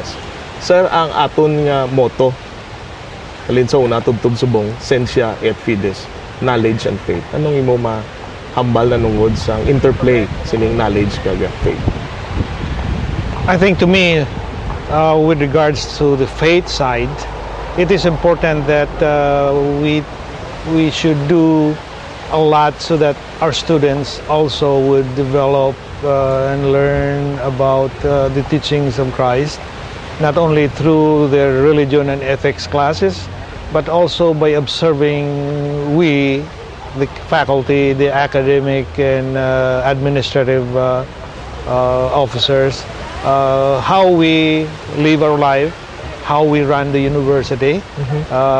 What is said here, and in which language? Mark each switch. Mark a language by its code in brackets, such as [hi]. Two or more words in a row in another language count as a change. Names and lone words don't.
[hil] Sir, ang aton nga motto halin sa una tubtub subong, [la] Scientia et Fides, [en] knowledge and faith. [hil] Anong imo mahambal na nungod sa interplay sining knowledge kag faith? [en] I think to me, with regards to the faith side, it is important that we should do a lot so that our students also would develop and learn about the teachings of Christ, not only through their religion and ethics classes, but also by observing the faculty, the academic and administrative officers, how we live our life, how we run the university.